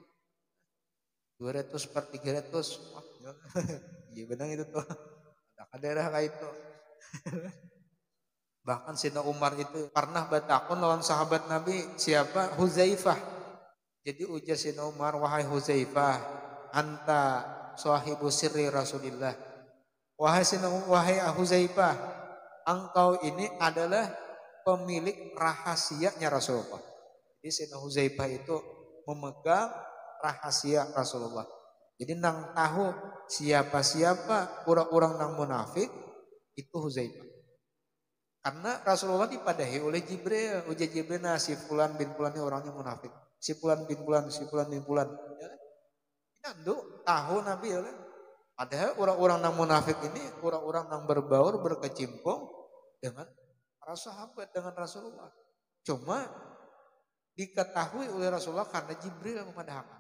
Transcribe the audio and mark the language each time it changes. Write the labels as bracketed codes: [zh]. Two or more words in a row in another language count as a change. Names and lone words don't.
[id] 200/300. Wah, iya benar itu tuh. Ada darah kayak itu. Bahkan Sayyidina Umar itu pernah bertakun lawan sahabat Nabi siapa? Huzaifah. Jadi ujar Sayyidina Umar, wahai Huzaifah, [ar] أنت صاحب سر رسول الله. [id] Wahai Huzaifah, engkau ini adalah pemilik rahasianya Rasulullah. Jadi Sayyidina Huzaifah itu memegang rahasia Rasulullah. Jadi nang tahu siapa-siapa orang-orang nang munafik itu Huzaifah. Karena Rasulullah dipadahi oleh Jibril. Ujar Jibril, nah si fulan bin fulan ini orangnya munafik. Si fulan bin fulan. Ya, nandu tahu Nabi ya. Padahal orang-orang nang munafik ini orang-orang nang berbaur berkecimpung dengan para sahabat, dengan Rasulullah. Cuma diketahui oleh Rasulullah karena Jibril yang memadahkan.